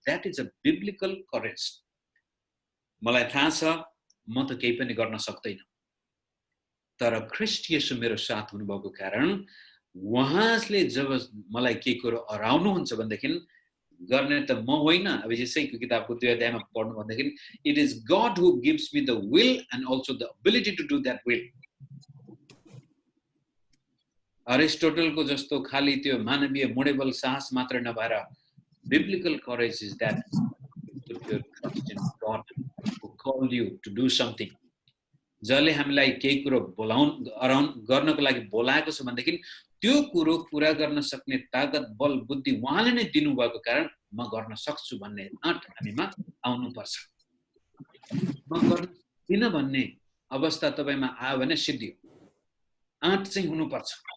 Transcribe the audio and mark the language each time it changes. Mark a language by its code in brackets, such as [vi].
[en] That is a biblical courage. [ne] मलाई थाहा छ म त केही पनि गर्न सक्दैन, तर ख्रीष्ट येशू मेरो साथ हुनुभएको कारण उहाँले जब मलाई केही कुरो हराउनुहुन्छ भनेदेखि गर्ने त म होइन। अब यसैको किताबको 2 अध्यायमा पढ्नु भन्दाखेरि [en] It is God who gives me the will and also the ability to do that will. [ne] अरिस्टोटलको जस्तो खाली त्यो मानवीय मोडेबल साहस मात्र नभएर [en] biblical courage is that you put your trust in God who called you to do something. [ne] जसले हामीलाई केही कुरो गर्नको लागि बोलाएको छ भनेदेखि त्यो कुरो पूरा गर्न सक्ने ताकत बल बुद्धि उहाँले नै दिनुभएको कारण म गर्न सक्छु भन्ने आँट हामीमा आउनुपर्छ। म गर्न सक्दिन भन्ने अवस्था तपाईमा आयो भने सिद्धियो। आँट चाहिँ हुनुपर्छ।